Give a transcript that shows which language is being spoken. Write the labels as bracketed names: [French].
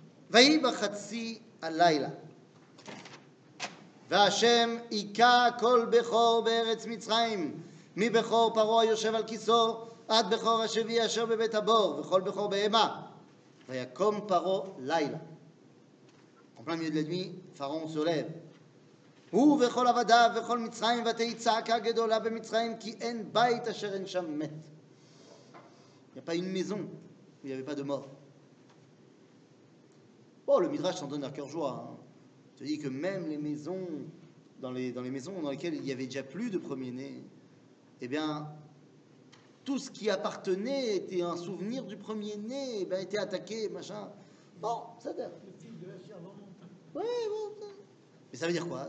[Hebrew] ויהי בחצי הלילה, והשם היכה כל בכור בארץ מצרים, מבכור פרעה היושב על כיסאו, עד בכור השבי אשר בבית הבור, וכל בכור בהמה. ויקום פרעה לילה. [French] En plein milieu de la nuit, Pharaon se lève. [Hebrew] הוא וכל עבדיו וכל מצרים, ותהי צעקה גדולה במצרים, כי אין בית אשר אין שם מת. [French] Il n'y a pas une maison où il n'y avait pas de mort. Bon, le Midrash s'en donne à cœur joie. Hein. Il te dit que même les maisons, dans les maisons dans lesquelles il n'y avait déjà plus de premier-né, eh bien, tout ce qui appartenait était un souvenir du premier-né, eh bien, était attaqué, machin. Bon, ça donne. Oui, bon. Mais ça veut dire quoi?